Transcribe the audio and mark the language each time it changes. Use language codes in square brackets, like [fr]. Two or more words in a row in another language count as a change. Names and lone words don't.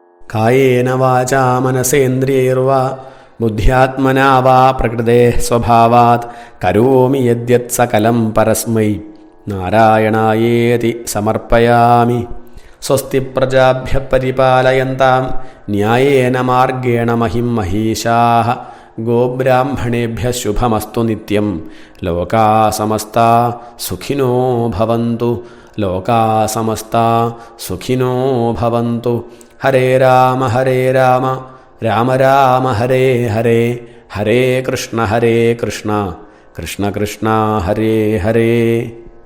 [sa] കായേന വാചാ മനസേന്ദ്രിയൈർവാ ബുദ്ധ്യാത്മനാ വാ പ്രകൃതേഃ സ്വഭാവാത് കരോമി യദ്യത് സകലം പരസ്മൈ നാരായണായേതി സമർപ്പയാമി. സ്വസ്തി പ്രജാഭ്യഃ പരിപാലയന്താം ന്യായേന മാർഗേണ മഹിം മഹീശാഃ. ഗോബ്രാഹ്മണേഭ്യഃ ശുഭമസ്തു നിത്യം. ലോകാ സമസ്താ സുഖിനോ ഭവന്തു. ലോകാ സമസ്താ സുഖിനോ ഭവന്തു. ഹരേ രാമ രാമ രാമ ഹരേ ഹരേ, ഹരേ കൃഷ്ണ കൃഷ്ണ കൃഷ്ണ കൃഷ്ണ ഹരേ ഹരേ.